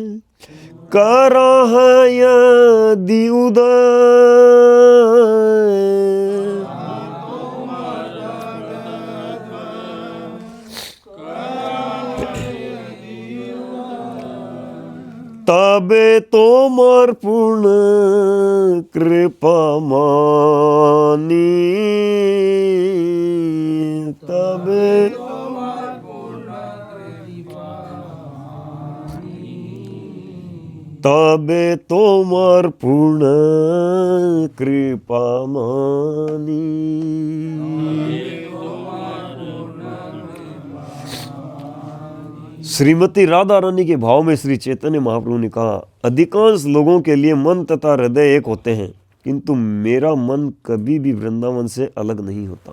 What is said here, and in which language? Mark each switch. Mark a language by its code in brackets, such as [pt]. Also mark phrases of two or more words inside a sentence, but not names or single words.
[bn] कराहय दिउदय, তবে তোমার পূর্ণ কৃপা মানি, তবে তবে তোমার পূর্ণ কৃপা মানি। [hi] श्रीमती राधा रानी के भाव में श्री चैतन्य महाप्रभु ने कहा, अधिकांश लोगों के लिए मन तथा हृदय एक होते हैं, किंतु मेरा मन कभी भी वृंदावन से अलग नहीं होता।